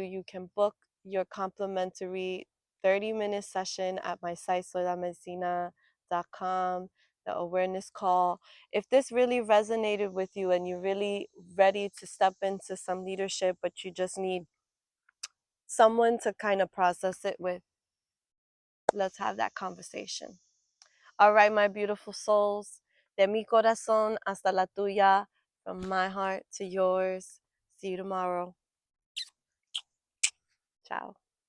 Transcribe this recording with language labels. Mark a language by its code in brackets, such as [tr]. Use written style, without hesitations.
[en] You can book your complimentary 30-minute session at my site, soylamedicina.com, the awareness call. If this really resonated with you and you're really ready to step into some leadership, but you just need someone to kind of process it with, let's have that conversation. All right, my beautiful souls. [es] De mi corazón hasta la tuya. [en] From my heart to yours. See you tomorrow. Ciao.